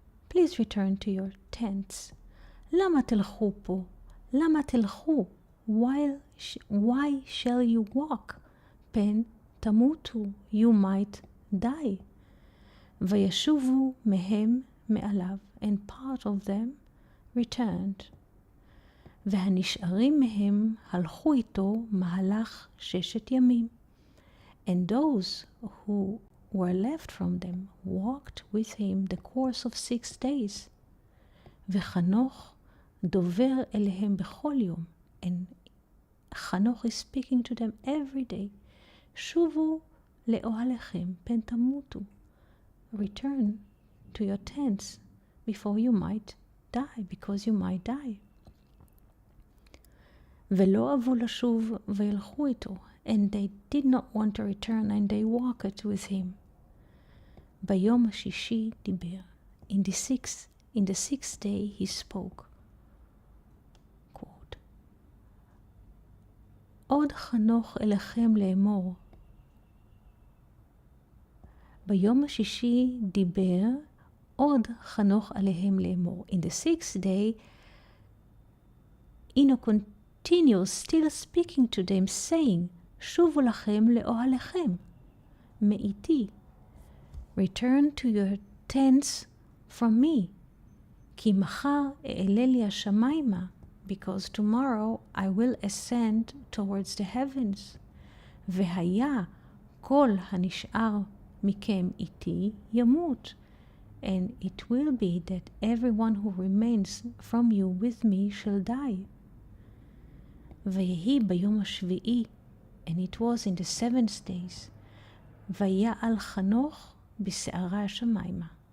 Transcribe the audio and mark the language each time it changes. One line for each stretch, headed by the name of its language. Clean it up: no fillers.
English: Please return to your tents.
Hebrew: למה תלכו פה? למה תלכו?
English: Why shall you walk?
Hebrew: פן תמותו,
English: you might die.
Hebrew: וישובו מהם מעליו,
English: and part of them returned.
Hebrew: והנשארים מהם הלכו איתו מהלך 6 ימים.
English: And those who were left from them walked with him the course of 6 days.
Hebrew: וחנוך דובר אליהם בכל יום.
English: And חנוך is speaking to them every day.
Hebrew: שובו לאוהליכם פן תמותו.
English: Return to your tents before you might die, because you might die.
Hebrew: ולא אבו לשוב וילכו איתו.
English: And they did not want to return, and they walked with him.
Hebrew: ביום השישי דיבר.
English: In the sixth day he spoke.
Hebrew: Quote, עוד חנוך אליכם לאמור. ביום השישי דיבר עוד חנוך עליהם לאמור.
English: In the 6th day, Enoch continues still speaking to them, saying,
Hebrew: שובו לכם לאוהליכם, מאיתי.
English: Return to your tents from me.
Hebrew: כי מחר אעלה לי השמיימה,
English: because tomorrow I will ascend towards the heavens.
Hebrew: והיה כל הנשאר מכם איתי ימות.
English: And it will be that everyone who remains from you with me shall die.
Hebrew: ויהי ביום השביעי,
English: and it was in the 7th days,
Hebrew: ויעל חנוך בשערה השמיימה.